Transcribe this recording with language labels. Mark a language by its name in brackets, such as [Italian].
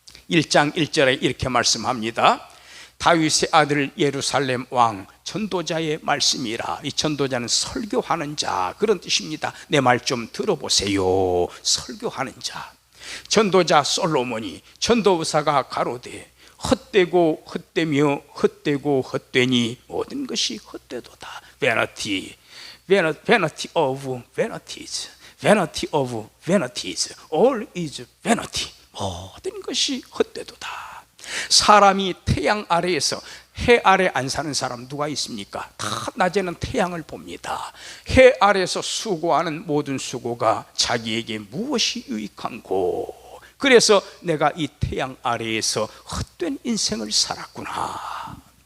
[Korean] 1장 1절에 이렇게 말씀합니다. 다윗의 아들 예루살렘 왕 전도자의 말씀이라. 이 전도자는 설교하는 자, 그런 뜻입니다. 내 말 좀 들어보세요. 설교하는 자. 전도자 솔로몬이 전도사가 가로되 헛되고 헛되며 헛되고 헛되니 모든 것이 헛되도다. [English] Vanity, vanity of vanities, vanity of vanities, all is vanity. [Korean] 모든 것이 헛되도다. 사람이 태양 아래에서, 해 아래 안 사는 사람 누가 있습니까? 다 낮에는 태양을 봅니다. 해 아래에서 수고하는 모든 수고가 자기에게 무엇이 유익한고, 그래서 내가 이 태양 아래에서 헛된 인생을 살았구나.